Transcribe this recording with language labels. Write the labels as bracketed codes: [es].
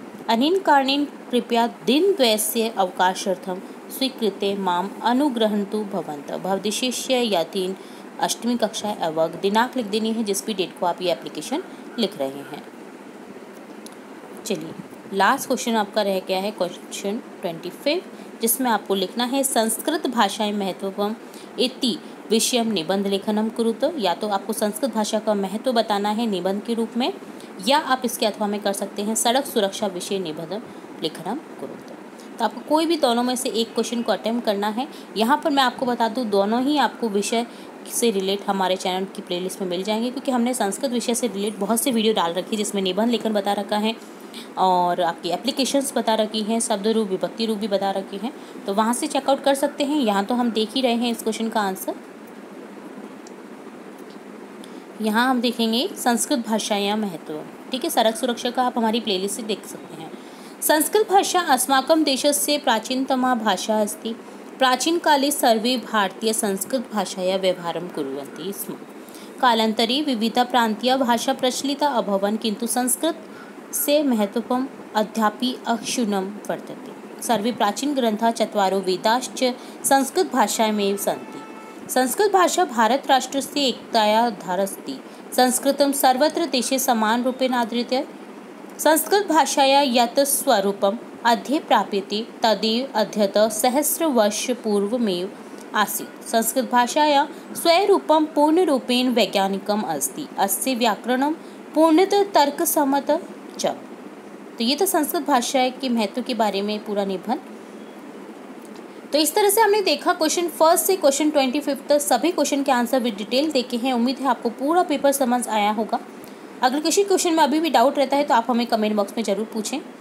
[sa] अनेन कारणेन कृपया दिनद्वयस्य अवकाशार्थं स्वीकृत्य माम् अनुगृह्णन्तु भवन्तः। [hi] भवद्शिष्य यतीन 8वीं कक्षा अवग दिनांक लिख देनी है जिस भी डेट को आप ये एप्लीकेशन लिख रहे हैं। चलिए, लास्ट क्वेश्चन आपका रह गया है क्वेश्चन 25, जिसमें आपको लिखना है [sa] संस्कृत भाषाएं महत्वपूर्ण इति विषयम निबंध लेखनम कुरुत। [hi] या तो आपको संस्कृत भाषा का महत्व बताना है निबंध के रूप में, या आप इसके अथवा में कर सकते हैं [sa] सड़क सुरक्षा विषय निबंध लेखनम कुरुत। [hi] तो आपको कोई भी दोनों में से एक क्वेश्चन को अटेम्प्ट करना है। यहाँ पर मैं आपको बता दूँ, दोनों ही आपको विषय से रिलेट हमारे चैनल की प्लेलिस्ट में मिल जाएंगे, क्योंकि हमने संस्कृत विषय से रिलेट बहुत से वीडियो डाल रखी है जिसमें निबंध लेखन बता रखा है और आपकी एप्लीकेशंस बता रखी हैं, शब्द रूप विभक्ति रूप भी बता रखी हैं। तो वहाँ से चेकआउट कर सकते हैं। यहाँ तो हम देख ही रहे हैं इस क्वेश्चन का आंसर। यहाँ हम देखेंगे [sa] संस्कृत भाषायां महत्व। [hi] ठीक है, सड़क सुरक्षा का आप हमारी प्लेलिस्ट से देख सकते हैं। [sa] संस्कृत भाषा अस्माकं देशस्य प्राचीनतमा भाषा अस्ति। प्राचीनकाले सर्वे भारतीय संस्कृत भाषायां व्यवहारं कुर्वन्ति स्म। कालान्तरे विविध प्रान्तीय भाषा प्रचलिता अभवन्, किन्तु संस्कृत से महत्वपूर्ण अद्यापि अक्षुण्णं वर्तते। सर्वे प्राचीन ग्रंथाः चत्वारो वेदाश्च संस्कृत भाषायामेव सन्ति। संस्कृत भाषा भारत राष्ट्रस्य एकतायाधार अस्ति। संस्कृतं सर्वत्र देशे समान रूपेण आदृत्य। संस्कृत भाषाया यत् स्वरूपम् अद्य प्राप्यते तदेव अद्यतः सहस्रवर्षपूर्वमेव आसीत्। संस्कृत भाषाया स्वरूपं पूर्णरूपेण वैज्ञानिकम् अस्ति। अस्य व्याकरणं पूर्णतः तर्कसम्मत च। [hi] तो ये तो संस्कृत भाषा के महत्व के बारे में पूरा निबंध। तो इस तरह से हमने देखा क्वेश्चन 1 से क्वेश्चन 25 तक सभी क्वेश्चन के आंसर विद डिटेल देखे हैं। उम्मीद है आपको पूरा पेपर समझ आया होगा। अगर किसी क्वेश्चन में अभी भी डाउट रहता है तो आप हमें कमेंट बॉक्स में ज़रूर पूछें।